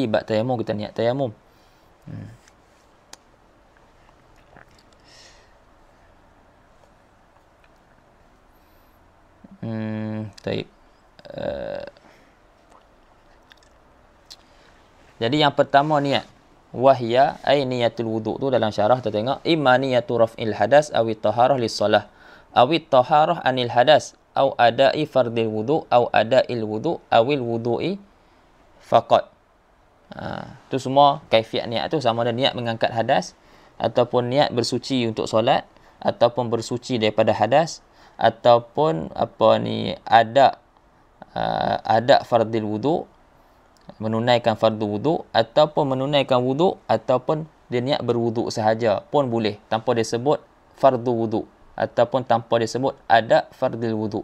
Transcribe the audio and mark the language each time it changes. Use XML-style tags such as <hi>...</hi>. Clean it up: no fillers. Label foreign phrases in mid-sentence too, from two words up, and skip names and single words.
<ms>Bab tayamum kita niat tayamum. Baik. Jadi yang pertama niat</ms> <ar>وهي أي نية الوضوء</ar> <ms>tu dalam syarah kita tengok</ms> <ar>إما نية رفع الحدث أو الطهارة للصلاة أو الطهارة عن الحدث أو أداء فرض الوضوء أو أداء الوضوء أو الوضوء فقط.</ar> <ms>Tu semua kaifiat niat tu sama ada niat mengangkat hadas ataupun niat bersuci untuk solat ataupun bersuci daripada hadas ataupun</ms> <ar>أداء فرض الوضوء,</ar> <ms>menunaikan fardu wudu ataupun menunaikan wudu ataupun dia niat berwudu sahaja pun boleh tanpa disebut fardu wudu ataupun tanpa disebut</ms> <ar>أداء فرض الوضوء.</ar>